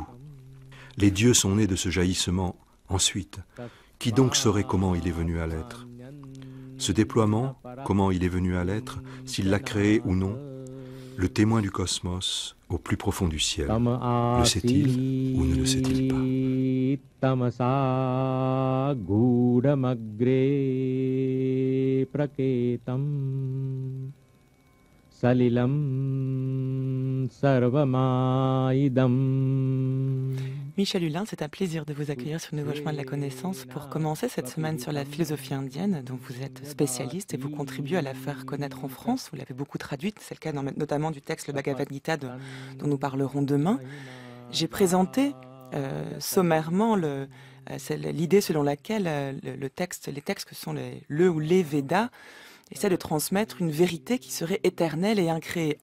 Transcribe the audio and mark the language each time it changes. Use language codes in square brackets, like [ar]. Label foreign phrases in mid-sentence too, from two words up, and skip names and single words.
[fr] Les dieux sont nés de ce jaillissement. Ensuite, qui donc saurait comment il est venu à l'être ? Ce déploiement, comment il est venu à l'être, s'il l'a créé ou non ? Le témoin du cosmos, au plus profond du ciel, le sait-il ou ne le sait-il pas ? [sa] तमसा गूढमग्रे प्रकेतं सलिलं सर्वमाइदम्. [fr] Michel Hulin, c'est un plaisir de vous accueillir sur le Nouveau Chemin de la Connaissance pour commencer cette semaine sur la philosophie indienne, dont vous êtes spécialiste et vous contribuez à la faire connaître en France. Vous l'avez beaucoup traduite, c'est le cas notamment du texte le Bhagavad Gita dont nous parlerons demain. J'ai présenté sommairement l'idée selon laquelle les textes que sont le ou les Védas essaient de transmettre une vérité qui serait éternelle et incréée.